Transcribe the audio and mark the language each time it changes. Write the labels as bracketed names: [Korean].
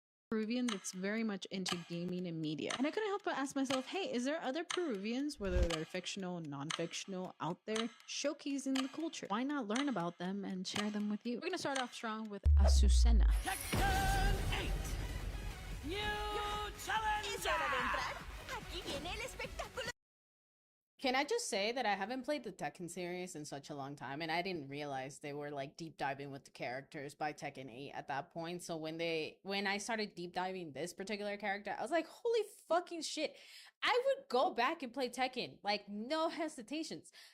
[English] Peruvian that's very much into gaming and media. And I couldn't help but ask myself, hey, is there other Peruvians, whether they're fictional, non-fictional, out there showcasing the culture? Why not learn about them and share them with you? We're going to start off strong with Azucena. Section 8. New challenger. [Spanish] Aquí viene el espectáculo. [English] Can I just say that I haven't played the Tekken series in such a long time, and I didn't realize they were like deep diving with the characters by Tekken 8 at that point. So when I started deep diving this particular character, I was like, holy fucking shit. I would go back and play Tekken, like no hesitations.